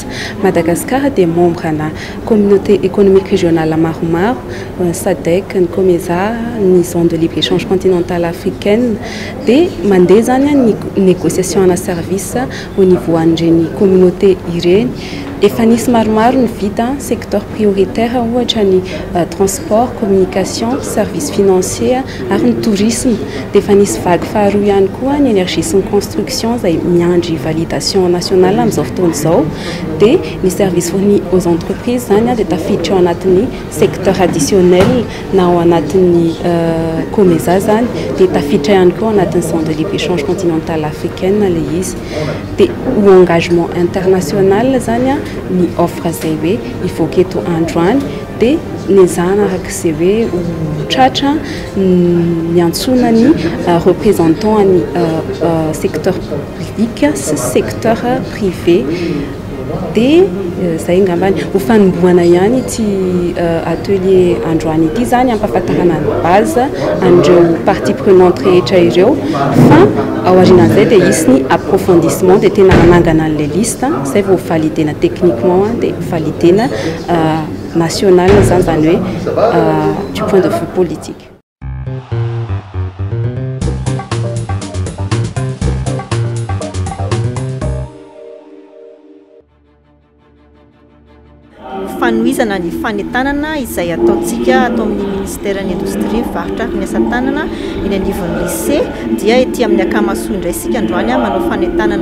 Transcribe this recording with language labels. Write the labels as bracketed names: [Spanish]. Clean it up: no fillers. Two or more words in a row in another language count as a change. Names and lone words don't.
[Malagasy] Madagascar dia membre na [French] communauté économique régionale [Malagasy] maromaro, SADC, ny COMESA, ny [French] zone de libre-échange continentale africaine [Malagasy] dia mandeha zany ny négociation na [French] service au niveau [Malagasy] an'ireny communauté ireny. Efa nisy maromaro ny vita secteur prioritaire ohatra ny [French] transport, communication, service financier [Malagasy] ary ny tourisme. Dia efa nisy vague faharoa ihany koa ny énergie sy ny construction izay miandry [French] validation nationale [Malagasy] amin'izao fotoana izao. Dia ny [French] service fournis aux entreprises [Malagasy] zany dia tafiditra ao anatin'ny [French] secteur additionnel [Malagasy] na ao anatin'ny COMESA zany dia tafiditra ihany koa ao anatin'ny [French] zone de libre-échange continentale africaine [Malagasy] ilay izy. Dia ho [French] engagement international [Malagasy] zany ny offre zay hoe ivoaka eto androany dia nezahana arak'izay hoe ho tratra ny antsonany représentant ny [French] secteur public [Malagasy] sy [French] secteur privé [Malagasy] dia zay ngambany ho fanombohana ihany ity atelier androany ity zany ampahafantarana ny base an'ireo [French] partie prenante [Malagasy] rehetra ireo fa ao aorianan'izay dia hisy ny approfondissement dia tena anangana an'ilay liste zay vao validena techniquement dia validena national zany hoe [French] du point de vue politique. [Malagasy] Fanoizana ny fanentanana izay ataontsika atao amin'ny ministeran'ny indostria varotra ny asa tanana eny anivon'ny lycée dia ety amin'ny akamasoa indray isika androany manao fanentanana